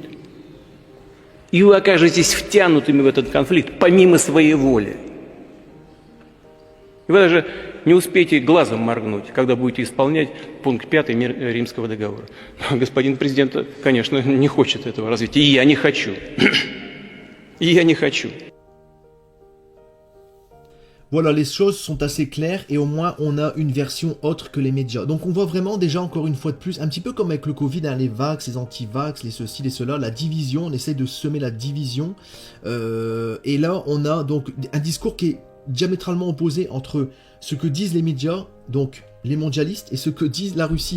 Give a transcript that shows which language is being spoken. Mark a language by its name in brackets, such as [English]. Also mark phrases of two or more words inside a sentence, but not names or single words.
[Russian] И вы окажетесь втянутыми в этот конфликт помимо своей воли. И вы даже не успеете глазом моргнуть, когда будете исполнять пункт 5 Римского договора. Господин президент, конечно, не хочет этого развития. И я не хочу. И я не хочу. [French] Voilà, les choses sont assez claires et au moins on a une version autre que les médias. Donc on voit vraiment déjà encore une fois de plus, un petit peu comme avec le Covid, hein, les vax, les anti-vax, les ceci, les cela, la division, on essaie de semer la division. Et là on a donc un discours qui est diamétralement opposé entre ce que disent les médias, donc les mondialistes, et ce que disent la Russie.